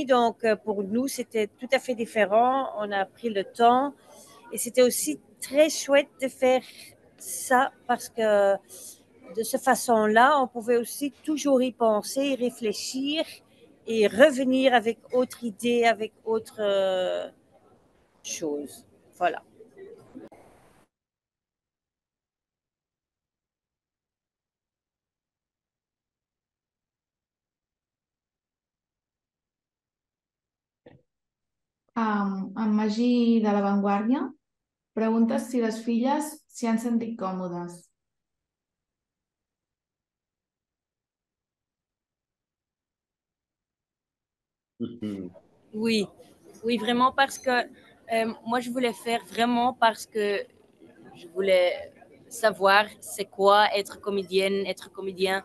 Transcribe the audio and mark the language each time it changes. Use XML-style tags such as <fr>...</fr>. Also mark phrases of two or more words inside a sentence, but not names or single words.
<fr>Donc, pour nous, c'était tout à fait différent. On a pris le temps et c'était aussi très chouette de faire ça parce que de cette façon-là, on pouvait aussi toujours y penser, y réfléchir et revenir avec autre idée, avec autre chose. Voilà.</fr> <ca>En Magí de La Vanguardia pregunta si les filles s'hi han sentit còmodes.</ca> <fr>Oui, oui, vraiment parce que moi, je voulais faire vraiment parce que je voulais savoir c'est quoi être comédienne, être comédien.</fr>